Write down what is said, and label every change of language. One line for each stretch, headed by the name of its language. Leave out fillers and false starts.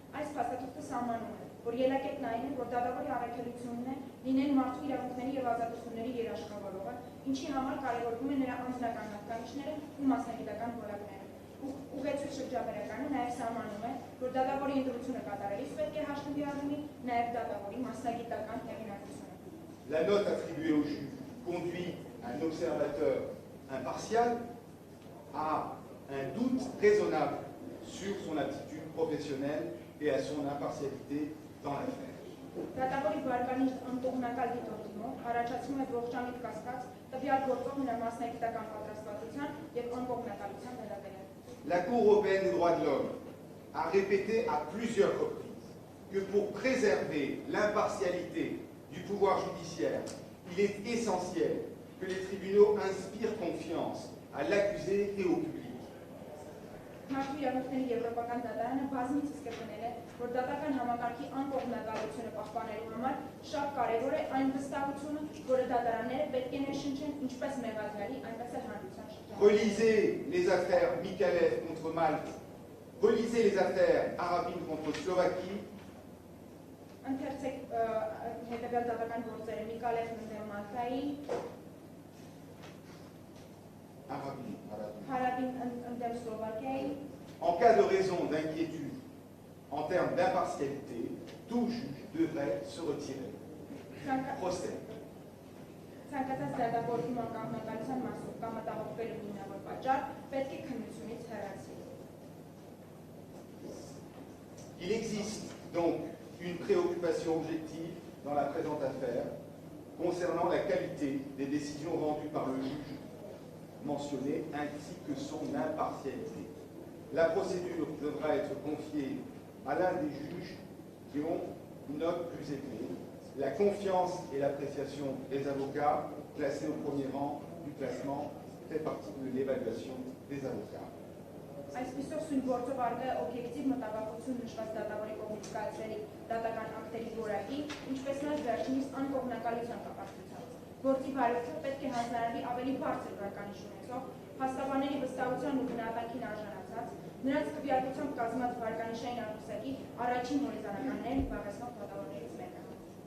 Armenian: Այս փաստաթուղթը սահմանում է, որ ելակետն այն է, որ դատավորի առաքելությունն է լինել մարդու իրավունքների և ազատությունների երաշխավորողը, ինչի համար կարևորվում է նրա անձնական հատկանիշները ու մասնագիտական որակները։ Ուղեցույց շրջաբերականը նաև սահմանում է, որ դատավորի ընտրությունը կատարելիս պետք է հաշվի առնի նաև դատավորի մասնագիտական հեղինակությունը։
French: La note attribuée au juge conduit un observateur impartial à un doute raisonnable sur son aptitude professionnelle et à son impartialité dans l'affaire.
Armenian: Դատավորի վարկանիշ անկողմնակալ դիտորդումով առաջացնում է ողջամիտ կասկած տվյալ գործող նրա մասնագիտական պատրաստվածության և անկողմնակալության վերաբերյալ։
French: La Cour européenne des droits de l'homme a répété à plusieurs reprises que pour préserver l'impartialité du pouvoir judiciaire, il est essentiel que les tribunaux inspirent confiance à l'accusé et au public.
Armenian: Մարդու իրավունքների եվրոպական դատարանը բազմիցս կրկնել է, որ դատական համակարգի անկողմնակալությունը պահպանելու համար շատ կարևոր է այն վստահությունը, որը դատարանները պետք է ներշնչեն ինչպես մեղադրյալի, այնպես էլ հանրության շրջանում։
French: Relisez les affaires Mikalev contre Malte, relisez les affaires Arabine contre Slovaquie.
Armenian: Ընթերցեք հետևյալ դատական գործերը Միկալևն ընդդեմ Մալտայի, Հարաբին ընդդեմ Սլովակիայի։
French: En cas de raison d'inquiétude en termes d'impartialité, tout juge devrait se retirer. Procès.
Armenian: Ցանկացած դատավորի անկողմնակալության մասով կամ մտահոգվելու հիմնավոր պատճառ պետք է քննությունից հեռացվի։
French: Il existe donc une préoccupation objective dans la présente affaire concernant la qualité des décisions rendues par le juge mentionné ainsi que son impartialité. La procédure devra être confiée à l'un des juges qui ont une note plus élevée. La confiance et l'appréciation des avocats classés au premier rang du classement fait partie de l'évaluation des avocats.
Armenian: Այսպիսով սույն գործով առկա է օբյեկտիվ մտավախություն նշված դատավորի կողմից կայացրելի դատական ակտերի որակի, ինչպես նաև վերջինիս անկողմնակալության կապակցությամբ։ Գործի բարելավությունը պետք է հանձնարարվի ավելի բարձր վարկանիշ ունեցող, փաստաբանների վստահության ու գնահատանքին արժանացած, նրանց քվեարկությամբ կազմած վարկանիշային աղյուսակի առաջին հորիզոնականներին զբաղեցնող դատավորներից մեկը։